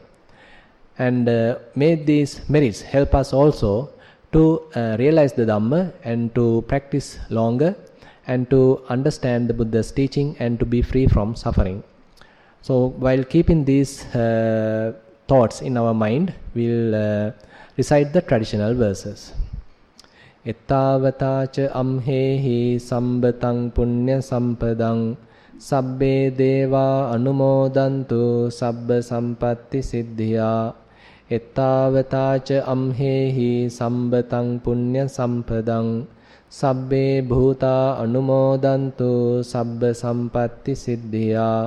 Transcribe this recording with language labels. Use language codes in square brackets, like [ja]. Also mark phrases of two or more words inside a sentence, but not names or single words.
[en] And may these merits help us also to realize the Dhamma and to practice longer and to understand the Buddha's teaching and to be free from suffering. So while keeping these thoughts in our mind, we'll recite the traditional verses. [pi] Ettavatacha amhehi sambatang punya sampadang sabbe deva anumodantu sabba sampatti siddhya. Ettavatacha amhehi sambatang punya sampadang sabbe bhuta anumodantu sabba sampatti siddhya.